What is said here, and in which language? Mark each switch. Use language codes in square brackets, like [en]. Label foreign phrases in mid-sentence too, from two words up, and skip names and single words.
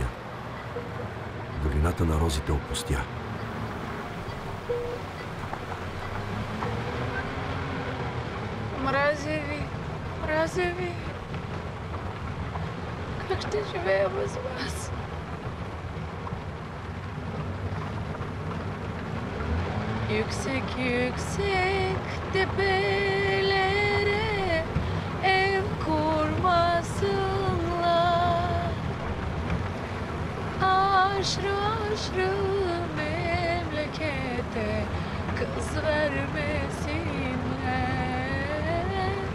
[bg] Долината на розите опустя. Мразя ви. Как ще живея без вас? [tr] Yüksek tepelere ev kurmasınlar. Aşrı memlekete kız vermesinler.